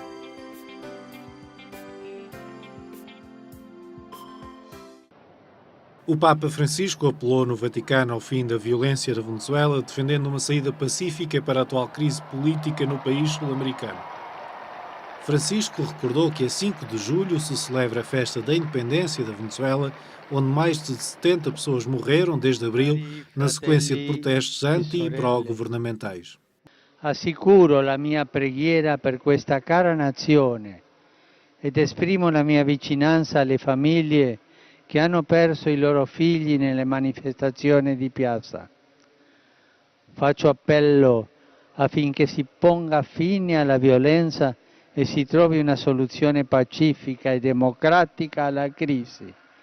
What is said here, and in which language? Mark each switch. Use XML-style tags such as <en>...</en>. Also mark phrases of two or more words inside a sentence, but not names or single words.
<pt>O Papa Francisco apelou no Vaticano ao fim da violência da Venezuela, defendendo uma saída pacífica para a atual crise política no país sul-americano. Francisco recordou que a 5 de julho se celebra a festa da independência da Venezuela, onde mais de 70 pessoas morreram desde abril na sequência de protestos anti- e pró-governamentais.</pt> <it>Assicuro la mia preghiera per questa cara nazione ed esprimo la mia vicinanza alle famiglie che hanno perso i loro figli nelle manifestazioni di piazza. Faccio appello affinché si ponga fine alla violenza e si trovi una soluzione pacifica e democratica alla crisi.</it>